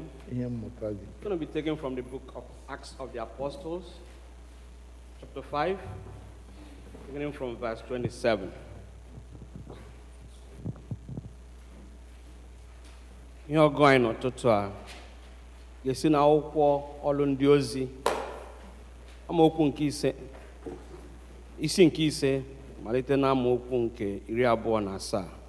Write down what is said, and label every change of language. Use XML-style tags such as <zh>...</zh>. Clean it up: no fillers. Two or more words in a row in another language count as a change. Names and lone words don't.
<ig>Ihe mmụta gị.</ig> <en>is going to be taken from the book of Acts of the Apostles, chapter 5, beginning from verse 27.</en> <ig>Ihe ọgụ anyị n'ụtụtụ a ga-esi n'akwụkwọ Olu Ndi Ozi, amaokwu nke isi nke ise malite na amaokwu nke 27.</ig>